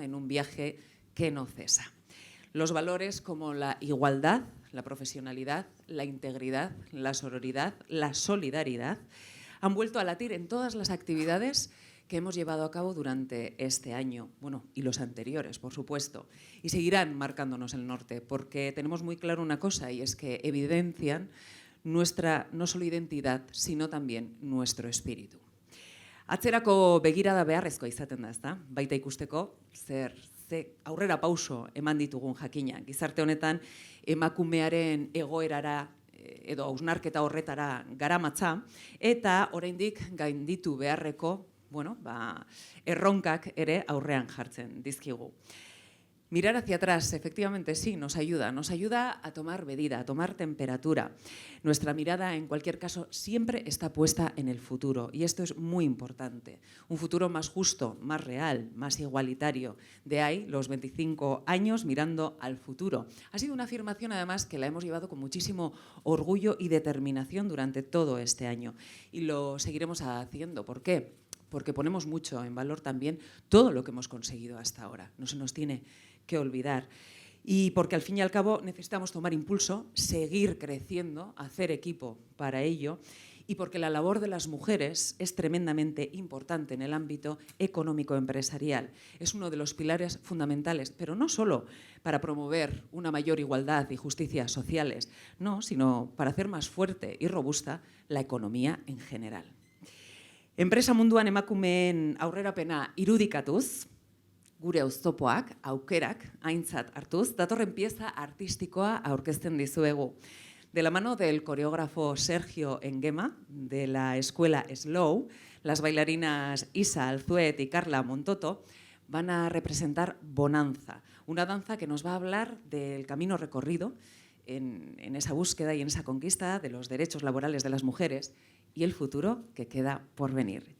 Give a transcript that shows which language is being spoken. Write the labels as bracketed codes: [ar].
[es] En un viaje que no cesa. Los valores como la igualdad, la profesionalidad, la integridad, la sororidad, la solidaridad han vuelto a latir en todas las actividades que hemos llevado a cabo durante este año, bueno, y los anteriores, por supuesto, y seguirán marcándonos el norte, porque tenemos muy claro una cosa, y es que evidencian nuestra no solo identidad, sino también nuestro espíritu. [eu] Atzerako begirada beharrezkoa izaten da, ezta? Baita ikusteko ze aurrera pauso eman ditugun jakina. Gizarte honetan emakumearen egoerara edo hausnarketa horretara garamatza eta oraindik gainditu beharreko, erronkak ere aurrean jartzen dizkigu. [es] Mirar hacia atrás, efectivamente, sí, nos ayuda a tomar medida, a tomar temperatura. Nuestra mirada, en cualquier caso, siempre está puesta en el futuro, y esto es muy importante. Un futuro más justo, más real, más igualitario. De ahí los 25 años mirando al futuro. Ha sido una afirmación, además, que la hemos llevado con muchísimo orgullo y determinación durante todo este año. Y lo seguiremos haciendo. ¿Por qué? Porque ponemos mucho en valor también todo lo que hemos conseguido hasta ahora. No se nos tiene que olvidar. Y porque al fin y al cabo necesitamos tomar impulso, seguir creciendo, hacer equipo para ello, y porque la labor de las mujeres es tremendamente importante en el ámbito económico-empresarial. Es uno de los pilares fundamentales, pero no solo para promover una mayor igualdad y justicias sociales, no, sino para hacer más fuerte y robusta la economía en general. [eu] Enpresa munduan emakumeen aurrerapena irudikatuz, gure oztopoak, aukerak, aintzat hartuz, datorren pieza artistikoa aurkezten dizuegu. [es] De la mano del coreógrafo Sergio Enguema, de la escuela Slow, las bailarinas Isa Alzuet y Carla Montoto van a representar Bonanza, una danza que nos va a hablar del camino recorrido en esa búsqueda y en esa conquista de los derechos laborales de las mujeres y el futuro que queda por venir.